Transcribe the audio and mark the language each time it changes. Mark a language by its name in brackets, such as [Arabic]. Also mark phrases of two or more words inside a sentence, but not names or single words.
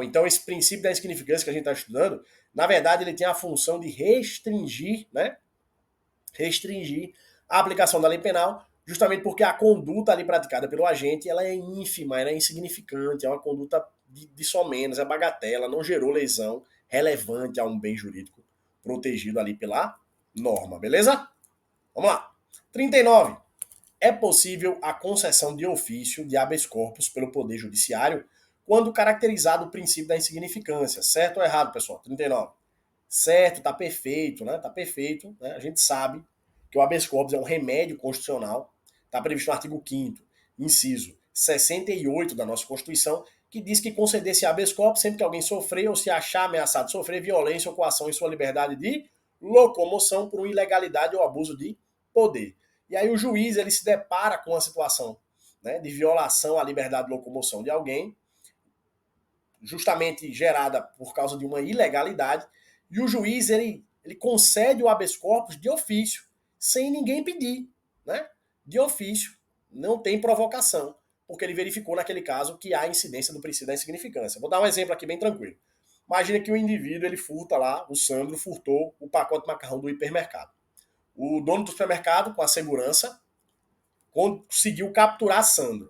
[Portuguese] Então, esse princípio da insignificância que a gente está estudando, na verdade, ele tem a função de restringir, né, restringir a aplicação da lei penal, justamente porque a conduta ali praticada pelo agente ela é ínfima, ela é insignificante, é uma conduta de somenos, é bagatela, não gerou lesão relevante a um bem jurídico protegido ali pela norma, beleza? Vamos lá. 39. É possível a concessão de ofício de [Latin] habeas corpus [Portuguese] pelo Poder Judiciário quando caracterizado o princípio da insignificância. Certo ou errado, pessoal? 39. Certo, tá perfeito, né? Tá perfeito, né? A gente sabe que o [Latin] habeas corpus [Portuguese] é um remédio constitucional, está previsto no artigo 5º, inciso 68 da nossa Constituição, que diz que conceder esse [Latin] habeas corpus [Portuguese] sempre que alguém sofrer ou se achar ameaçado de sofrer violência ou coação em sua liberdade de locomoção por uma ilegalidade ou abuso de poder. E aí o juiz ele se depara com uma situação, né, de violação à liberdade de locomoção de alguém, justamente gerada por causa de uma ilegalidade, e o juiz ele concede o [Latin] habeas corpus [Portuguese] de ofício, sem ninguém pedir, né? De ofício, não tem provocação, porque ele verificou naquele caso que há incidência do princípio da insignificância. Vou dar um exemplo aqui bem tranquilo. Imagina que o indivíduo ele furta lá, o Sandro furtou o pacote de macarrão do hipermercado. O dono do supermercado, com a segurança, conseguiu capturar Sandro.